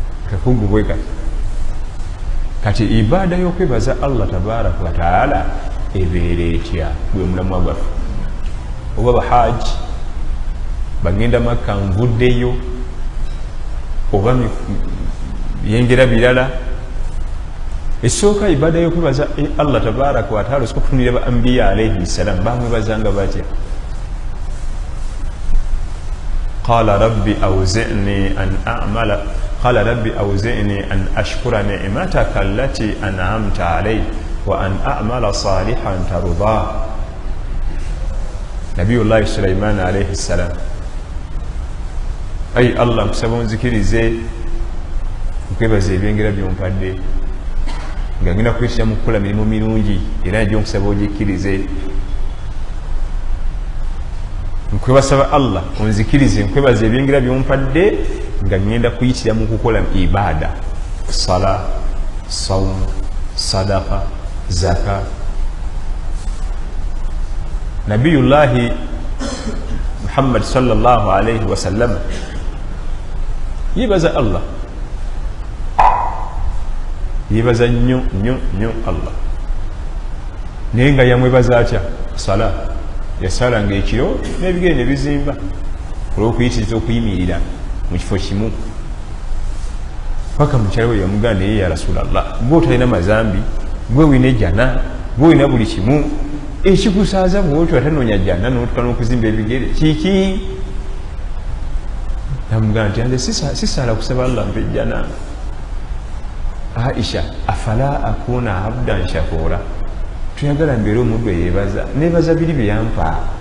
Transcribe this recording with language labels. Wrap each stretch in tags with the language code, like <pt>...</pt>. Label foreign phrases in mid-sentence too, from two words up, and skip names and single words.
<lg>kakugubwe kati ibaada y'okwebaza Allah</lg> <ar>تبارك وتعالى</ar> <lg>ebeera etya gwe mulamwa gwaffe oba bahaji bagenda Makka nvuddeyo oba yengera birala esooka ibaada y'okwebaza Allah tabaraka wa taala osooka kutunira ba anbiya</lg> <ar>عليه السلام</ar> <lg>bamwebazanga batya</lg> <ar>قال رب أوزعني أن أشكر نعمتك التي أنعمت علي وأن أعمل صالحا ترضى نبي الله سليمان عليه السلام</ar> <lg>ay Allah kusaba onzikirize nkwebaza ebyengera byompadde nga ngenda kuyisira mu kukola mirimu mirungi era njo nkusaba ogikkirize nkwebasaba Allah onzikirize nkwebaza ebyengera byompadde nga ngenda kuyitira mu kukola ibada sala sawm sadaqa zaka nabiyullahi Muhammad</lg> <ar>صلى الله عليه وسلم</ar> <lg>yibaza Allah yibaza nnyo Allah naye nga yamwebaza atya sala yasalanga ekiro n'ebigere ne bizimba olw'okuyitiriza okuyimirira mu kifo kimu paka mukyala we yamugamba naye</lg> <ar>يا رسول الله</ar> <lg>gwe otalina mazambi gwe wina ejjana gwe wina buli kimu ekikusaaza bwotyo atanoonya jjana n'otuka n'okuzimba ebigere kiki namugamba nti ande sisaala kusaba Allah mpe ejjana Aisha</lg> <ar>أفلا أكون عبدا شكورا</ar> <lg>tuyagala mbeere omuddu eyebaza nebaza biri byeyampa</lg>